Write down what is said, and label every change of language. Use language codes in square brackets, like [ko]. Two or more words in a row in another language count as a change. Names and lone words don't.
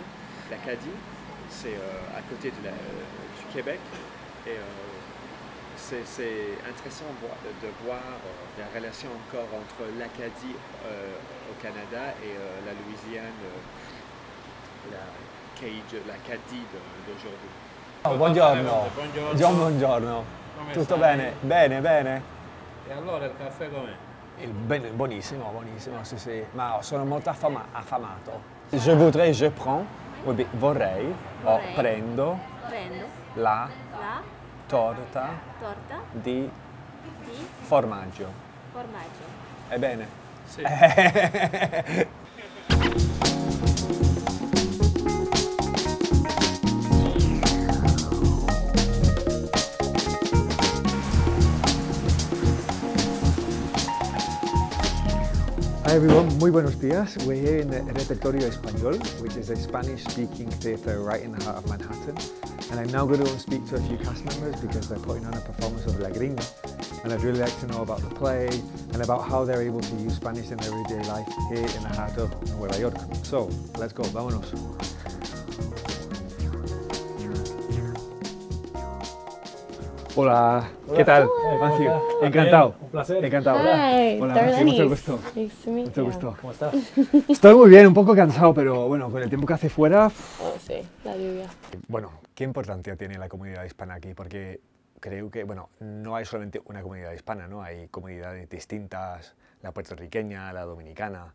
[fr] L'Acadie, c'est à côté du Québec. Et, c'est intéressant de voir la relation encore entre l'Acadie au Canada et la Louisiane, l'Acadie d'aujourd'hui. [it] Oh, buongiorno. Buongiorno. Tutto bene? Bene, bene. E allora il caffè com'è? Buonissimo, buonissimo, sì sì. Ma sono molto affamato. [fr] Je voudrais, je prends, [it] vorrei, prendo la torta di formaggio. Ebbene. Sì. [en] Hi everyone, [es] muy buenos días. [en] We're here in the Repertorio Español, which is a Spanish-speaking theatre right in the heart of Manhattan. And I'm now going to speak to a few cast members because they're putting on a performance of La Gringa. And I'd really like to know about the play and about how they're able to use Spanish in their everyday life here in the heart of Nueva York. So, let's go, [es] vámonos. Hola, ¿qué tal? Matthew, encantado. Un placer. Encantado. [en] Hi, [es] Hola, Matthew, mucho gusto. [en] Nice to meet [es] Mucho [en] you. [es] gusto. ¿Cómo estás? Estoy muy bien, un poco cansado, pero bueno, con el tiempo que hace fuera... Oh, sí, la lluvia. Bueno, ¿qué importancia tiene la comunidad hispana aquí? Porque creo que, bueno, no hay solamente una comunidad hispana, ¿no? Hay comunidades distintas, la puertorriqueña, la dominicana.